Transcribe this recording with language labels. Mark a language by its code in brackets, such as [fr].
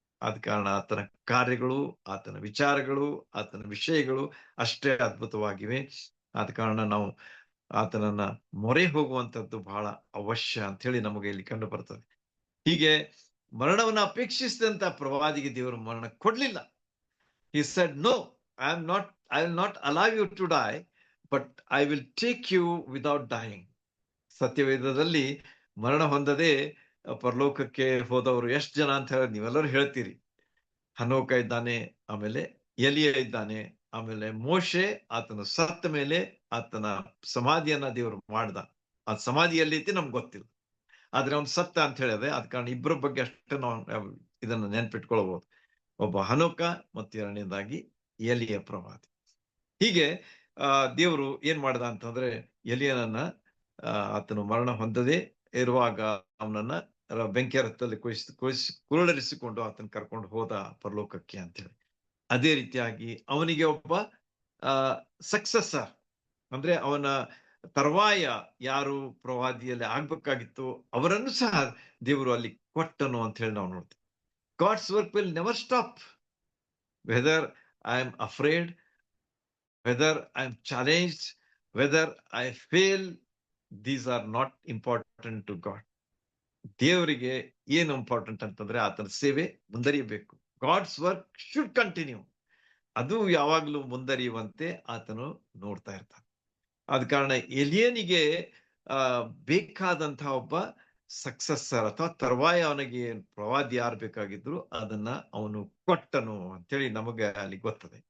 [kn] ಆದ ಕಾರಣ ಆತನ ಕಾರ್ಯಗಳು, ಆತನ ವಿಚಾರಗಳು, ಆತನ ವಿಷಯಗಳು ಅಷ್ಟೇ ಅದ್ಭುತವಾಗಿವೆ. ಆದ ಕಾರಣ ನಾವು ಆತನನ್ನ ಮೊರೆ ಹೋಗುವಂತದ್ದು ಬಹಳ ಅವಶ್ಯ ಅಂತ ಹೇಳಿ ನಮಗೆ ಇಲ್ಲಿ ಕಂಡು ಬರ್ತದೆ. ಹೀಗೆ ಮರಣವನ್ನು ಅಪೇಕ್ಷಿಸಿದಂತ ಪ್ರವಾದಿಗೆ ದೇವರು ಮರಣ ಕೊಡ್ಲಿಲ್ಲ. [en] He said, no, I will not allow you to die, but I will take you without dying. [kn] ಸತ್ಯವೇದದಲ್ಲಿ ಮರಣ ಹೊಂದದೆ ಪರಲೋಕಕ್ಕೆ ಹೋದವರು ಎಷ್ಟು ಜನ ಅಂತ ಹೇಳಿ ನೀವೆಲ್ಲರೂ ಹೇಳ್ತೀರಿ. ಹನೋಕ ಇದ್ದಾನೆ, ಆಮೇಲೆ ಎಲಿಯ ಇದ್ದಾನೆ, ಆಮೇಲೆ ಮೋಶೆ ಆತನ ಸತ್ತ ಮೇಲೆ ಆತನ ಸಮಾಧಿಯನ್ನ ದೇವರು ಮಾಡ್ದ. ಆ ಸಮಾಧಿಯಲ್ಲಿ ಐತಿ ನಮ್ಗೆ ಗೊತ್ತಿಲ್ಲ, ಆದ್ರೆ ಅವ್ನು ಸತ್ತ ಅಂತ ಹೇಳಿದೆ. ಆದ ಕಾರಣ ಇಬ್ಬರ ಬಗ್ಗೆ ಅಷ್ಟೇ ನಾವು ಇದನ್ನ ನೆನ್ಪಿಟ್ಕೊಳ್ಬಹುದು. ಒಬ್ಬ ಹನೋಕ ಮತ್ತು ಎರಡನೇದಾಗಿ ಎಲಿಯ ಪ್ರವಾದಿ. ಹೀಗೆ ದೇವರು ಏನ್ ಮಾಡ್ದ ಅಂತಂದ್ರೆ, ಎಲಿಯನನ್ನ ಆತನು ಮರಣ ಹೊಂದದೆ ಇರುವಾಗ ಅವನನ್ನ ಬೆಂಕಿಯ ರಥದಲ್ಲಿ ಕುರುಳರಿಸಿಕೊಂಡು ಆತನ ಕರ್ಕೊಂಡು ಹೋದ ಪರಲೋಕಕ್ಕೆ ಅಂತ ಹೇಳಿ. ಅದೇ ರೀತಿಯಾಗಿ ಅವನಿಗೆ ಒಬ್ಬ ಸಕ್ಸೆಸರ್, ಅಂದ್ರೆ ಅವನ ತರುವಾಯ ಯಾರು ಪ್ರವಾದಿಯಲ್ಲಿ ಆಗ್ಬೇಕಾಗಿತ್ತು ಅವರನ್ನು ಸಹ ದೇವರು ಅಲ್ಲಿ ಕೊಟ್ಟನು ಅಂತ ಹೇಳಿ ನಾವು ನೋಡ್ತೀವಿ. [en] God's work will never stop. Whether I am afraid, whether I am challenged, whether I fail, these are not important to God. [kn] ದೇವರಿಗೆ ಏನು ಇಂಪಾರ್ಟೆಂಟ್ ಅಂತಂದ್ರೆ ಆತನ ಸೇವೆ ಮುಂದರಿಯಬೇಕು. [en] God's work should continue. [kn] ಅದು ಯಾವಾಗಲೂ ಮುಂದರಿಯುವಂತೆ ಆತನು ನೋಡ್ತಾ ಇರ್ತಾನೆ. ಆದ ಕಾರಣ ಎಲಿಯನಿಗೆ ಬೇಕಾದಂತಹ ಒಬ್ಬ ಸಕ್ಸೆಸರ್ ಅಥವಾ ತರುವಾಯ ಅವನಿಗೆ ಪ್ರವಾದಿ ಯಾರು ಬೇಕಾಗಿದ್ರು ಅದನ್ನ ಅವನು ಕೊಟ್ಟನು ಅಂತೇಳಿ ನಮಗೆ ಅಲ್ಲಿ ಗೊತ್ತದೆ.